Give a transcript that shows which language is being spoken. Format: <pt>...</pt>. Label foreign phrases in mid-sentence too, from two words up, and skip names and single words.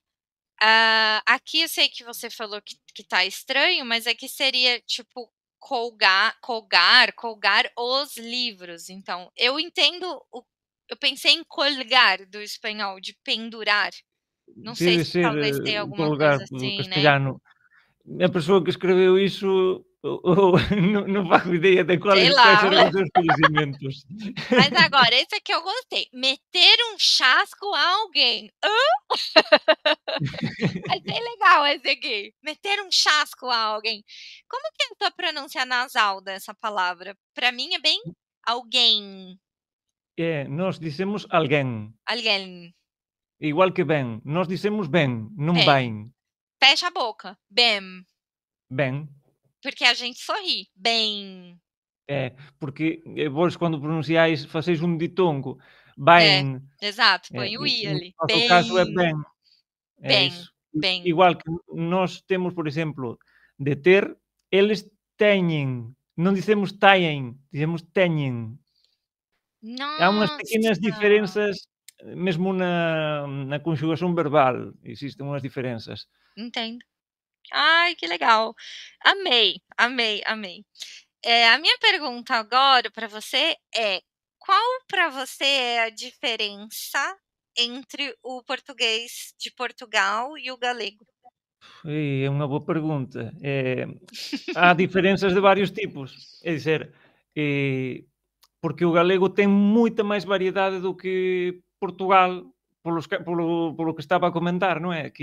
<pt>Aqui eu sei que você falou que tá estranho, mas aqui seria tipo colgar os livros. Então, eu entendo eu pensei em colgar do espanhol, de pendurar. Não sei</pt> <gl>Deve</gl> <pt>se</pt> <gl>ser,</gl> <pt>talvez tenha alguma</pt> <gl>colgar</gl> <pt>coisa</pt> <gl>do</gl> <pt>assim, né?</pt> <gl>castelhano. A pessoa que escreveu iso, non fago idea de</gl> <pt>Sei</pt> <gl>quais</gl> <pt>lá.</pt> <gl>eran os seus coñecementos.</gl> <pt>Mas agora, esse aqui eu gostei. Meter um chasco a alguém. Achei legal esse aqui. Meter um chasco a alguém. Como que é a tua pronúncia nasal dessa palavra? Para mim é bem alguém,</pt> <gl>Nós dicemos alguén,</gl> <pt>alguém.</pt> <gl>igual que ben. Nós dicemos ben, non</gl> <pt>Bem,</pt> <gl>bain.</gl> <pt>fecha a boca. Bem,</pt> <gl>Ben.</gl> <pt>porque a gente sorri. Bem.</pt> <gl>Porque vós quando pronunciáis, faceis un ditongo,</gl> <pt>É,</pt> <gl>bain,</gl> <pt>exato.</pt> <gl>e</gl> <pt>Põe o i</pt> <gl>no</gl> <pt>ali.</pt> <gl>noso caso é ben,</gl> <pt>Bem,</pt> <gl>é</gl> <pt>bem,</pt> <gl>iso.</gl> <pt>bem.</pt> <gl>Igual que nós temos, por exemplo, de ter, eles teñen, non dicemos taen, dicemos teñen. Há unhas</gl> <pt>Nossa,</pt> <gl>pequenas diferenzas, mesmo na conxugación verbal, existen unhas diferenzas.</gl> <pt>entendo. Ai, que legal. Amei, amei, amei. A minha pergunta agora para você é: qual para você é a diferença entre o português de Portugal e o galego?</pt> <gl>É unha boa pregunta. Há diferenzas de varios tipos, é dicer, porque o galego ten moita máis variedade do que Portugal, polo que estaba a comentar, non é?</gl>